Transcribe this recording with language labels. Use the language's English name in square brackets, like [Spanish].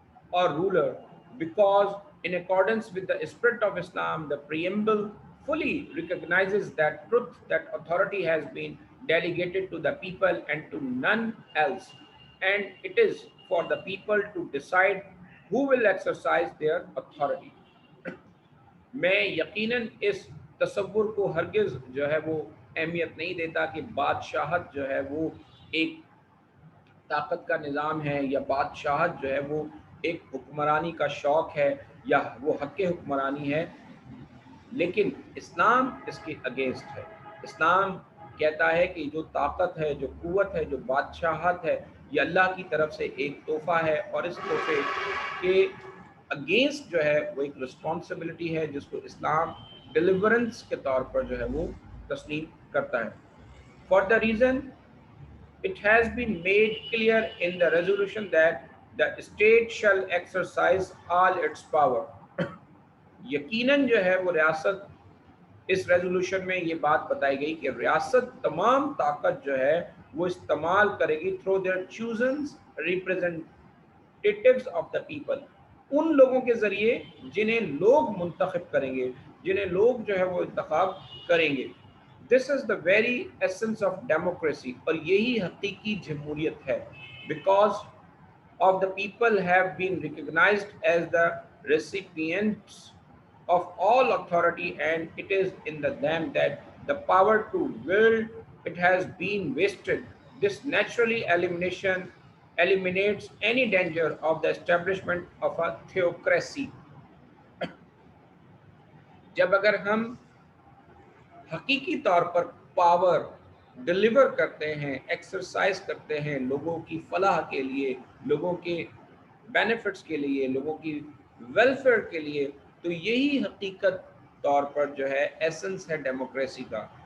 [English] or ruler, because in accordance with the spirit of Islam, the preamble fully recognizes that truth, that authority has been delegated to the people and to none else, and it is for the people to decide who will exercise their authority. [Urdu] میں یقیناً اس تصور کو ہرگز جو ہے وہ اہمیت نہیں دیتا کہ بادشاہت جو ہے وہ ایک طاقت کا نظام ہے، یا بادشاہت جو ہے وہ ایک حکمرانی کا شوق ہے، یا وہ حق حکمرانی ہے. لیکن اسلام اس کے اگینسٹ ہے. اسلام کہتا ہے کہ جو طاقت ہے، جو قوت ہے، جو بادشاہت ہے، یہ اللہ کی طرف سے ایک تحفہ ہے، اور اس تحفے کے اگینسٹ جو ہے وہ ایک رسپانسبلٹی ہے جس کو اسلام ڈیلیورنس کے طور پر جو ہے وہ تسلیم کرتا ہے. [English] For the reason it has been made clear in the resolution that the state shall exercise all its power. [Urdu] یقیناً جو ہے وہ ریاست، اس ریزولوشن میں یہ بات بتائی گئی کہ ریاست تمام طاقت جو ہے وہ استعمال کرے گی [English] through their chosen representatives of the people, [Urdu] ان لوگوں کے ذریعے جنہیں لوگ منتخب کریں گے، جنہیں لوگ جو ہے وہ انتخاب کریں گے. [English] this is the very essence of democracy, [Urdu] اور یہی حقیقی جمہوریت ہے. [English] Because of the people have been recognized as the recipients of all authority, and it is in the them that the power to will it has been wasted. This naturally eliminates any danger of the establishment of a theocracy. [Urdu] جب اگر ہم حقیقی طور پر power deliver کرتے ہیں، exercise کرتے ہیں لوگوں کی فلاح کے لیے، لوگوں کے بینیفٹس کے لیے، لوگوں کی ویلفیئر کے لیے، تو یہی حقیقت طور پر جو ہے ایسنس ہے ڈیموکریسی کا.